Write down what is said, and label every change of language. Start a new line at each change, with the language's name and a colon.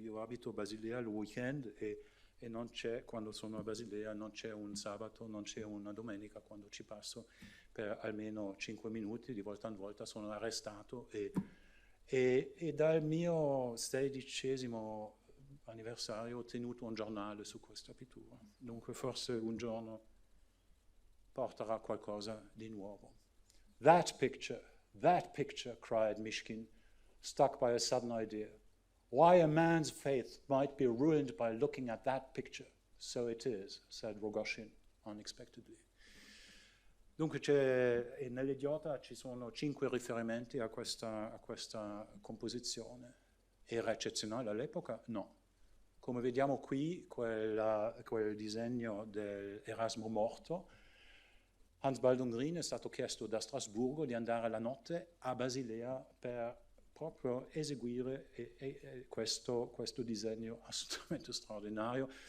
Italian: Io abito a Basilea il weekend e non c'è, quando sono a Basilea, non c'è un sabato, non c'è una domenica, quando ci passo per almeno 5 minuti, di volta in volta sono arrestato e dal mio 16° anniversario ho tenuto un giornale su questa pittura. Dunque forse un giorno porterà qualcosa di nuovo.
English: That picture, cried Mishkin, struck by a sudden idea. Why a man's faith might be ruined by looking at that picture. So it is, said Rogoshin unexpectedly.
Italian: Dunque nell'Idiota ci sono 5 riferimenti a questa composizione. Era eccezionale all'epoca? No. Come vediamo qui, quel disegno dell'Erasmo morto, Hans Baldung Grien è stato chiesto da Strasburgo di andare la notte a Basilea per proprio eseguire questo disegno assolutamente straordinario.